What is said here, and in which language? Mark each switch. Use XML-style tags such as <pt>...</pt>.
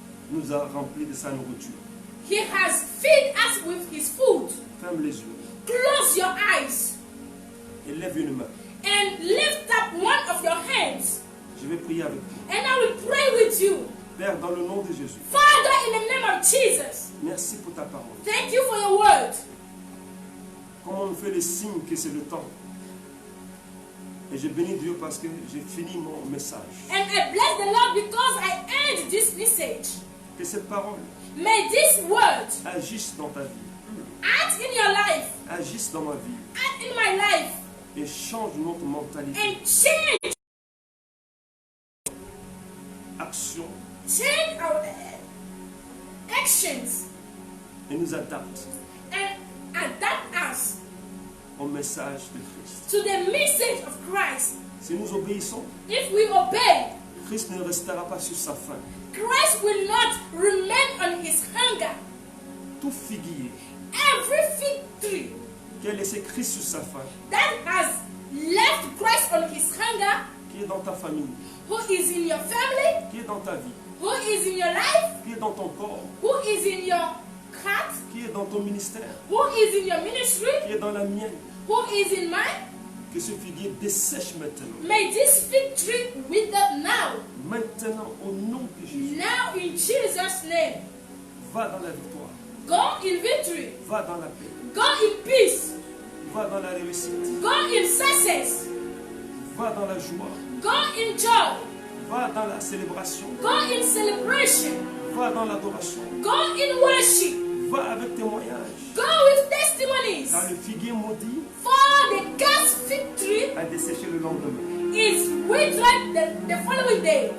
<fr>nous a remplis de sa nourriture.</fr> <en>he has fed us with his food.</en> <fr>Ferme les yeux</fr> <en>Close your eyes</en> <fr>et lève une main.</fr> <en>and lift up one of your hands.</en> <fr>Je vais prier avec toi.</fr> <en>And I will pray with you.</en> <fr>Père, dans le nom de Jésus,</fr> <en>Father, in the name of Jesus,</en> <fr>merci pour ta parole.</fr> <en>thank you for your word.</en> <fr>Comment on fait le signe que c'est le temps. Et je bénis Dieu parce que j'ai fini mon message.</fr> <en>And I bless the Lord because I end this message.</en> <fr>Que cette parole</fr> <en>May this word</en> <fr>agisse dans ta vie,</fr> <en>act in your life,</en> <fr>agisse dans ma vie</fr> <en>act in my life,</en> <fr>et change notre mentalité.</fr> <en>and change Action our actions</en> <fr>et nous adapte</fr> <en>and adapt us</en> <fr>au message de Christ.</fr> <en>to the message of Christ.</en> <fr>Si nous obéissons,</fr> <en>If we obey,</en> <fr>Christ ne restera pas sur sa faim.</fr> <en>Christ will not remain on his hunger.</en> <fr>Tout figuier</fr> <en>Every fig tree</en> <fr>qui a laissé Christ sur sa faim,</fr> <en>that has left Christ on his hunger,</en> <fr>qui est dans ta famille,</fr> <en>who is in your family,</en> <fr>qui est dans ta vie,</fr> <en>who is in your life,</en> <fr>qui est dans ton corps,</fr> <en>who is in your heart,</en> <fr>qui est dans ton ministère,</fr> <en>who is in your ministry,</en> <fr>qui est dans la mienne,</fr> <en>who is in mine,</en> <fr>que ce figuier dessèche maintenant.</fr> <en>may this fig tree wither now.</en> <fr>Maintenant, au nom de Jésus,</fr> <en>Now in Jesus' name.</en> <fr>va dans la victoire,</fr> <en>Go in victory.</en> <fr>va dans la paix,</fr> <en>Go in peace.</en> <fr>va dans la réussite,</fr> <en>Go in success.</en> <fr>va dans la joie,</fr> <en>Go in joy.</en> <fr>va dans la célébration,</fr> <en>Go in celebration.</en> <fr>va dans l'adoration,</fr> <en>Go in worship.</en> <fr>va avec témoignage.</fr> <en>Go with testimonies.</en> <fr>Car le figuier maudit</fr> <en>For the cursed fig tree</en> <fr>a desséché le lendemain.</fr> <en>is withered the following day.</en>